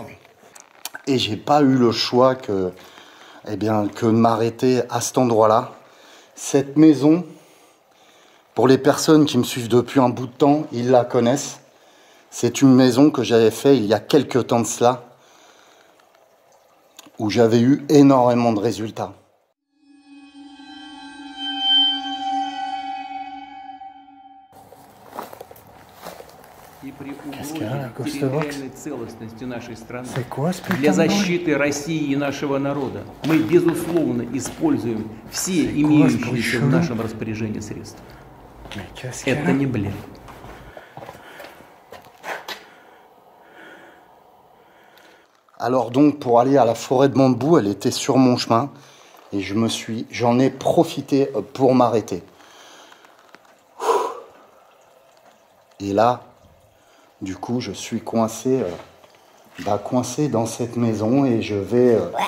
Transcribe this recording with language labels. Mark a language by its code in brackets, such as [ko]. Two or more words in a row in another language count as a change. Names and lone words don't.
[fr] Et j'ai pas eu le choix que de m'arrêter à cet endroit-là. Cette maison, pour les personnes qui me suivent depuis un bout de temps, ils la connaissent. C'est une maison que j'avais fait il y a quelques temps de cela, où j'avais eu énormément de résultats. [ru] Территориальной целостности нашей страны, для защиты России и нашего народа мы, безусловно, используем все имеющиеся в нашем распоряжении средства. Это не блеф. [fr] Alors donc, pour aller à la forêt de bambou, elle était sur mon chemin et j'en ai profité pour m'arrêter. Et là, du coup, je suis coincé dans cette maison et je vais...